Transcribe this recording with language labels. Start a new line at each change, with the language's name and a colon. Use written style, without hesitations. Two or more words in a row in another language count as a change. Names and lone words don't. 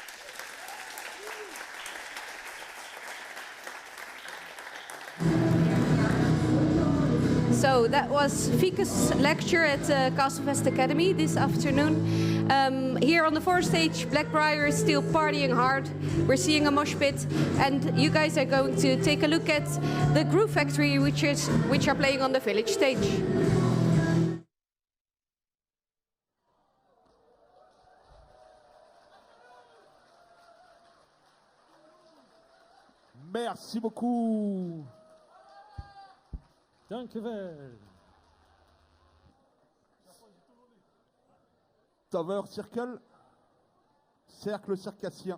English: So that was Fieke's lecture at Castlefest Academy this afternoon. Here on the fourth stage, Blackbriar is still partying hard. We're seeing a mosh pit, and you guys are going to take a look at the Groove Factory, which are playing on the village stage.
French: Merci beaucoup.
Dutch: Dank u wel. Tower Circle,
French: cercle circassien.